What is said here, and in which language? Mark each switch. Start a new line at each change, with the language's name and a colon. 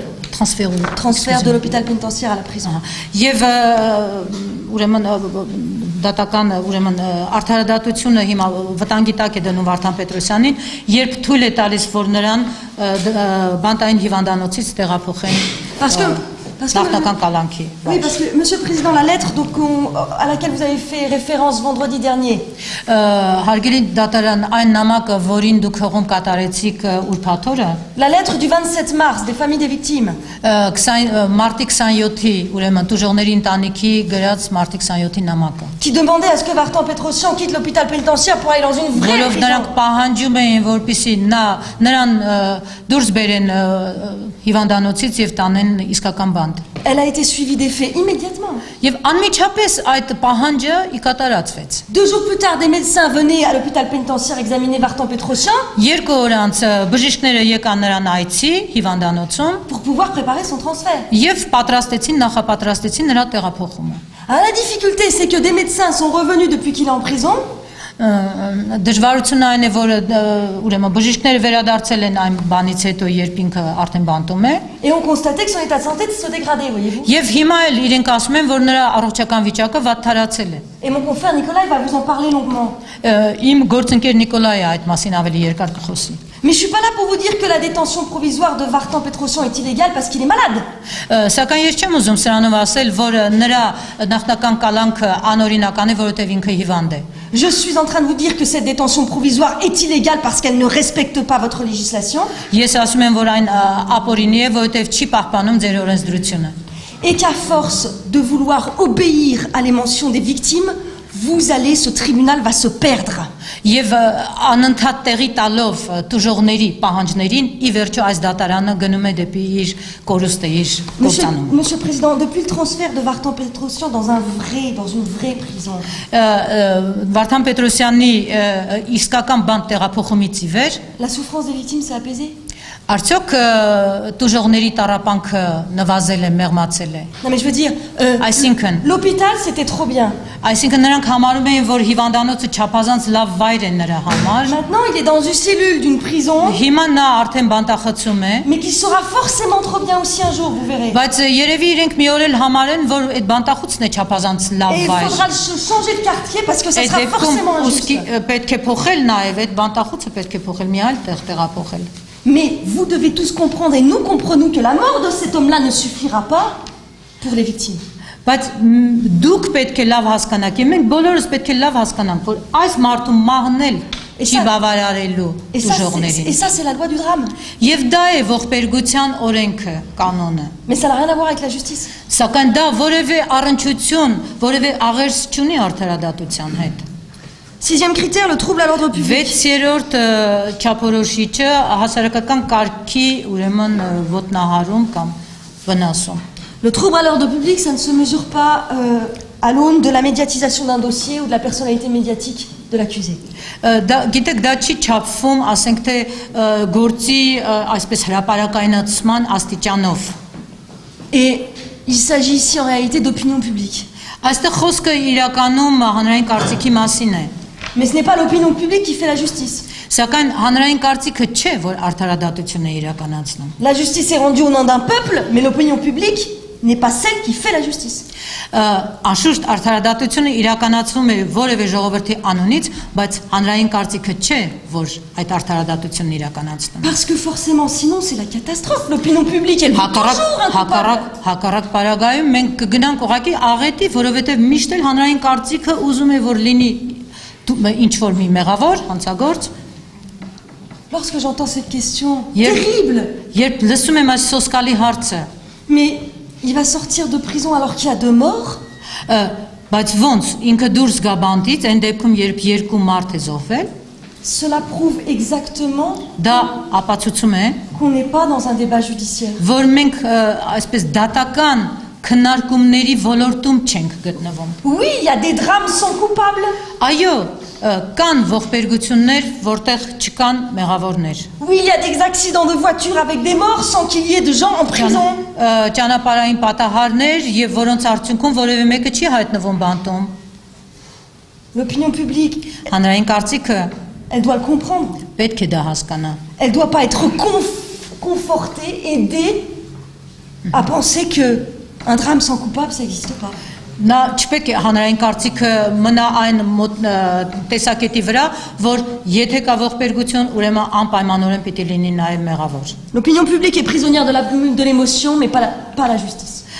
French: Transfert de l'hôpital pénitentiaire à la prison.
Armenian: Եվ ուրեմն դատական ուրեմն արդարադատությունը հիմա վտանգի տակ է դնում Վարդան Պետրոսյանին, երբ թույլ է տալիս, որ նրան բանտային հիվանդանոցից տեղափոխեն Նախնական կալանքի։
French: Oui, parce que, Monsieur le Président, la lettre donc, à laquelle vous avez fait référence vendredi dernier.
Armenian: Հարգելի դատարան, այն նամակը, որին դուք հողում կատարեցիք ուրբաթ օրը,
French: La lettre du 27 mars des familles des victimes.
Armenian: Մարտի 27-ի, ուրեմն տուժողների ընտանիքի գրած մարտի 27-ի նամակը։
French: Qui demandait à ce que Vartan Petrosyan quitte l'hôpital pénitentiaire pour aller dans une vraie
Armenian: Որով
French: prison.
Armenian: նրանք պահանջում էին, որպեսզի նրան դուրս բերեն հիվանդանոցից եւ տանեն իսկական բան։
French: Elle a été suivie des faits immédiatement.
Armenian: Եվ անմիջապես այդ պահանջը ի կատարածվեց։
French: 2 jours plus tard, des médecins venaient à l'hôpital pénitentiaire examiner Vartan Petrosyan
Armenian: 2 օր անց բժիշկները եկան նրան այցի հիվանդանոցում
French: pour pouvoir préparer son transfert.
Armenian: եւ նախապատրաստեցին նրա տեղափոխումը։
French: La difficulté, c'est que des médecins sont revenus depuis qu'il est en prison.
Armenian: Դժվարությունը այն է, որ ուրեմն բժիշկները վերադարձել են այն բանից հետո, երբ ինքը արդեն բանտում է։
French: Et on constatait que son état de santé se dégradait, voyez-vous.
Armenian: Եվ հիմա էլ իրենք ասում են, որ նրա առողջական վիճակը վատթարացել է։
French: Et mon confrère Nicolas il va vous en parler longuement.
Armenian: Իմ գործընկեր Նիկոլայը այդ մասին ավելի երկար կխոսի։
French: Mais je suis pas là pour vous dire que la détention provisoire de Vartan Petrosyan est illégale parce qu'il est malade.
Armenian: Սակայն ես չեմ ուզում սրանով ասել, որ նրա նախնական կալանքը անօրինական է, որովհետև ինքը հիվանդ է։
French: Je suis en train de vous dire que cette détention provisoire est illégale parce qu'elle ne respecte pas votre législation.
Armenian: Ես ասում եմ, որ այն ապօրինի է, որովհետև չի պահպանում ձեր օրենսդրությունը։
French: Et qu'à force de vouloir obéir à les mentions des victimes, vous allez, ce tribunal va se perdre.
Armenian: Եվ անընդհատ տեղի տալով տուժողների պահանջներին, ի վերջո այս դատարանը գնում է դեպի իր կորուստը, իր կործանումը։
French: Monsieur le Président, depuis le transfert de Vartan Petrosyan dans une vraie prison.
Armenian: Վարդան Պետրոսյանի իսկական բանտ տեղափոխումից ի վեր
French: La souffrance des victimes s'est apaisée.
Armenian: Արդյոք տուժողների տառապանքը նվազել է, մեղմացել է։
French: Non mais je veux dire,
Armenian: Այսինքն,
French: l'hôpital c'était trop bien.
Armenian: այսինքն նրանք համարում էին, որ հիվանդանոցը չափազանց լավ վայր է նրա համար։
French: Maintenant il est dans une cellule d'une prison,
Armenian: Հիմա նա արդեն բանտախցում է,
French: mais qui sera forcément trop bien aussi un jour, vous verrez.
Armenian: բայց երևի իրենք մի օր էլ համարեն, որ այդ բանտախուցն է չափազանց լավ
French: Et il
Armenian: վայր։
French: faudra changer de quartier parce que ça
Armenian: Այդ
French: sera
Armenian: դեպքում
French: forcément
Armenian: ուստի
French: injuste.
Armenian: պետք է փոխել նաև այդ բանտախուցը պետք է փոխել, մի այլ տեղ տեղափոխել։
French: Mais vous devez tous comprendre, et nous comprenons que la mort de cet homme-là ne suffira pas pour les victimes.
Armenian: Բայց դուք պետք է լավ հասկանաք, եւ մենք բոլորս պետք է լավ հասկանանք, որ այս մարդու մահնել չի բավարարելու դժողներին։
French: Et ça, c'est la loi du drame.
Armenian: Եվ դա է ողբերգության օրենքը, կանոնը։
French: Mais ça n'a rien à voir avec la justice.
Armenian: Սակայն դա որևէ առնչություն, որևէ աղերս չունի արդարադատության հետ։
French: Sixième critère, le trouble à l'ordre public.
Armenian: 6-րդ չափորոշիչը հասարակական կարգի ուրեմն ոտնահարում կամ վնասում։
French: Le trouble à l'ordre public, ça ne se mesure pas à l'aune de la médiatisation d'un dossier ou de la personnalité médiatique de l'accusé.
Armenian: Գիտեք, դա չի չափվում, ասենք թե գործի այսպես հրապարակայնացման աստիճանով։
French: Et il s'agit ici en réalité d'opinion publique.
Armenian: Այստեղ խոսքը իրականում հանրային կարծիքի մասին է։
French: Mais ce n'est pas l'opinion publique qui fait la justice.
Armenian: Սակայն հանրային կարծիքը չէ, որ արդարադատություն է իրականացնում։
French: La justice est rendue au nom d'un peuple, mais l'opinion publique n'est pas celle qui fait la justice.
Armenian: Անշուշտ արդարադատությունը իրականացվում է որևէ ժողովրդի անունից, բայց հանրային կարծիքը չէ, որ այդ արդարադատությունն իրականացնում։
French: Parce que forcément, sinon c'est la catastrophe. L'opinion publique, elle veut toujours un coupable.
Armenian: Հակառակ պարագայում մենք կգնանք ուղղակի աղետի, որովհետև միշտ էլ հանրային կարծիքը ուզում է որ լինի ինչ որ մի մեղավոր, հանցագործ։
French: Lorsque j'entends cette question terrible,
Armenian: Երբ լսում եմ այս սոսկալի հարցը,
French: mais il va sortir de prison alors qu'il y a 2 morts.
Armenian: Բայց ոնց ինքը դուրս գա բանտից, այն դեպքում երբ երկու մարդ է զոհվել,
French: Cela prouve exactement
Armenian: դա ապացուցում է,
French: qu'on n'est pas dans un débat judiciaire.
Armenian: որ մենք այսպես դատական քննարկումների ոլորտում չենք գտնվում։
French: Oui, il y a des drames sans coupable.
Armenian: Այո, կան ողբերգություններ, որտեղ չկան մեղավորներ։
French: Oui, il y a des accidents de voiture avec des morts sans qu'il y ait de gens en prison.
Armenian: Ճանապարհային պատահարներ եւ որոնց արդյունքում որևէ մեկը չի հայտնվում բանտում։
French: L'opinion publique,
Armenian: Հանրային կարծիքը
French: elle doit le comprendre.
Armenian: պետք է դա հասկանա։
French: Elle doit pas être confortée, aidée à penser que un drame sans coupable, ça n'existe pas.
Armenian: Նա չպետք է հանրային կարծիքը մնա այն տեսակետի վրա, որ եթե կա ողբերգություն, ուրեմն անպայմանորեն պիտի լինի նաև մեղավոր։
French: L'opinion publique est prisonnière de l'émotion, mais pas la justice.